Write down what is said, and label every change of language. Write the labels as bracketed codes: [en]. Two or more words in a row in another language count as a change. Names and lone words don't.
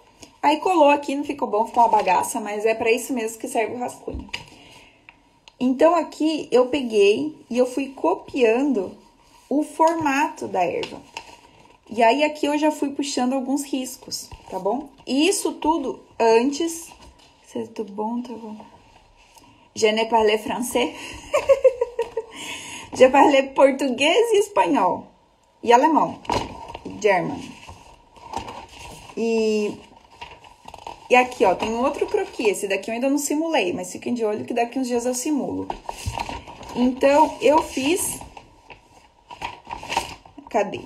[pt] Aí colou aqui, não ficou bom, ficou uma bagaça, mas é pra isso mesmo que serve o rascunho. Então, aqui eu peguei e eu fui copiando o formato da erva. E aí, aqui eu já fui puxando alguns riscos, tá bom? E isso tudo antes, [fr] C'est tout bon, [pt] tá bom. [fr] Je ne parle français. Je parle [pt] português e espanhol. E alemão. E German. E aqui, ó, tem um outro croquis. Esse daqui eu ainda não simulei, mas fiquem de olho que daqui uns dias eu simulo. Então, eu fiz... Cadê?